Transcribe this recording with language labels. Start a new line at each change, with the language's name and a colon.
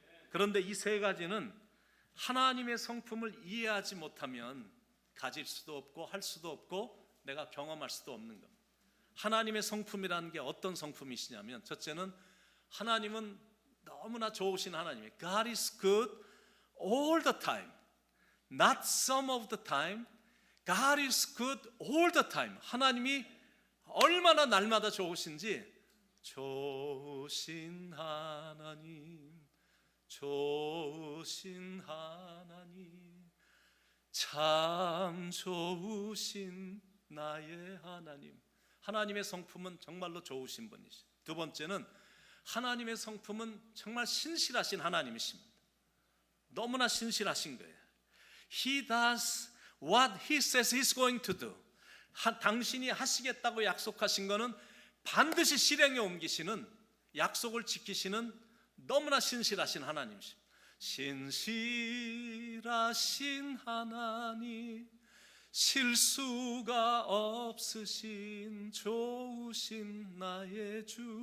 Korean: 그런데 이 세 가지는 하나님의 성품을 이해하지 못하면 가질 수도 없고 할 수도 없고 내가 경험할 수도 없는 겁니다. 하나님의 성품이라는 게 어떤 성품이시냐면, 첫째는 하나님은 너무나 좋으신 하나님이에요.
English: God is good all the time, not some of the time. God is good all the time.
Korean: 하나님이 얼마나 날마다 좋으신지, 좋으신 하나님, 좋으신 하나님, 참 좋으신 나의 하나님. 하나님의 성품은 정말로 좋으신 분이시죠. 두 번째는 하나님의 성품은 정말 신실하신 하나님이십니다. 너무나 신실하신 거예요.
English: He does what he says he's going to do.
Korean: 당신이 하시겠다고 약속하신 거는 반드시 실행에 옮기시는 약속을 지키시는 너무나 신실하신 하나님이십니다. 신실하신 하나님, 실수가 없으신 좋으신 나의 주.